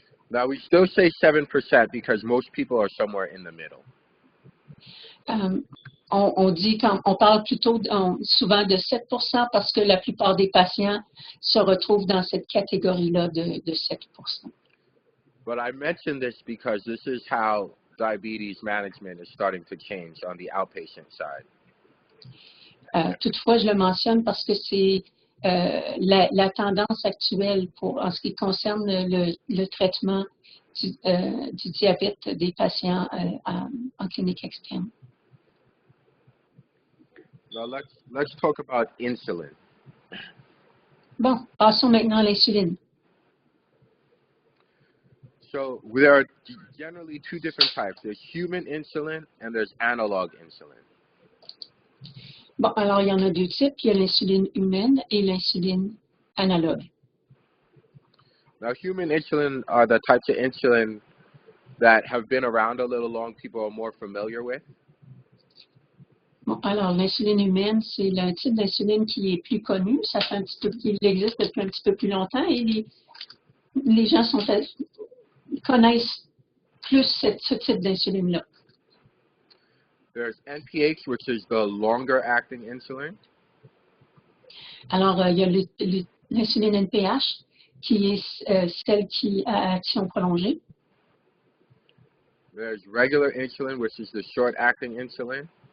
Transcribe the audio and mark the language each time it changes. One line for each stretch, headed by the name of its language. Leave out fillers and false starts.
English: Now, we still say 7% because most people are somewhere in the middle.
French: On parle plutôt souvent de 7% parce que la plupart des patients se retrouvent dans cette catégorie-là de 7%.
English: But I mentioned this because this is how diabetes management is starting to change on the outpatient side.
French: Toutefois, je le mentionne parce que c'est la tendance actuelle en ce qui concerne le traitement du diabète des patients en clinique externe.
English: Now let's talk about insulin.
French: Bon, passons maintenant à l'insuline.
English: So there are generally two different types. There's human insulin and there's analog insulin.
French: Bon, alors il y en a deux types. Il y a l'insuline humaine et l'insuline analogue.
English: Now, human insulin are the types of insulin that have been around a little long, people are more familiar with.
French: Bon, alors l'insuline humaine, c'est le type d'insuline qui est plus connu. Ça fait un petit peu qu'il existe depuis un petit peu plus longtemps et les gens connaissent plus ce type d'insuline-là.
English: There's NPH, which is the longer acting insulin.
French: Alors, il y a l'insuline NPH, qui est celle qui a action prolongée.
English: There's regular insulin, which is the short acting insulin.